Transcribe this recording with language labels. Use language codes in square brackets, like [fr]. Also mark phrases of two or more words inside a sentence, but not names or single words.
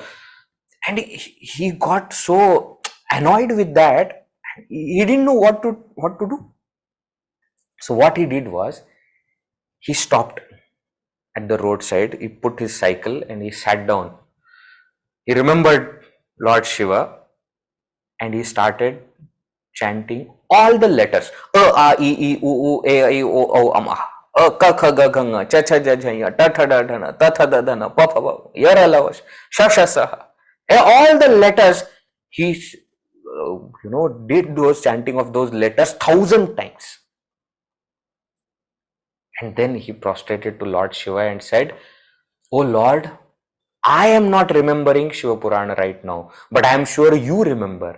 [en] And he got so annoyed with that, he didn't know what to do. So what he did was, he stopped at the roadside, he put his cycle and he sat down. He remembered Lord Shiva and he started chanting all the letters. [sa] A, A, E, E, U, U, A, I, O, O, Am, A, Ka, Kha, Ga, Gha, Nga, Cha, Cha, Ja, Ja, Ya, Ta, Tha, Da, Dha, Na, Ta, Tha, Da, Dha, Na, Pa, Pa, Pa, Yara, La, Vash, Sha, Sha, Sa. [en] All the letters, he did those chanting of those letters 1,000 times. And then he prostrated to Lord Shiva and said, "Oh Lord, I am not remembering Shiva Purana right now, but I am sure you remember.